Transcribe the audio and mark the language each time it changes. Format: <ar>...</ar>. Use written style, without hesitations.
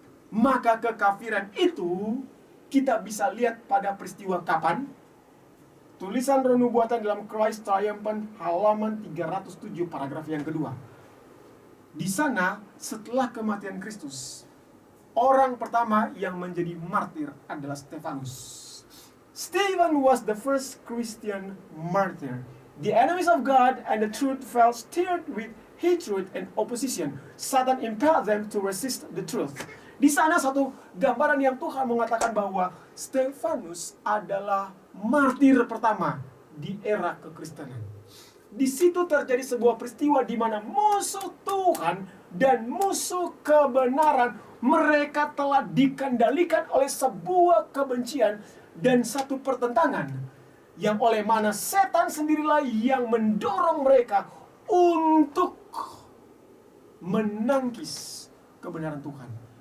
<id>Maka kekafiran itu kita bisa lihat pada peristiwa kapan? Tulisan Roh Nubuatan dalam Christ Triumphant halaman 307 paragraf yang kedua. Di sana setelah kematian Kristus, orang pertama yang menjadi martir adalah Stefanus.</id> <en>Stephen was the first Christian martyr. The enemies of God and the truth felt stirred with hatred and opposition. Satan impelled them to resist the truth.</en> <id>Di sana satu gambaran yang Tuhan mengatakan bahwa Stefanus adalah martir pertama di era kekristenan. Di situ terjadi sebuah peristiwa di mana musuh Tuhan dan musuh kebenaran, mereka telah dikendalikan oleh sebuah kebencian dan satu pertentangan, yang oleh mana setan sendirilah yang mendorong mereka untuk menangkis kebenaran Tuhan.</id>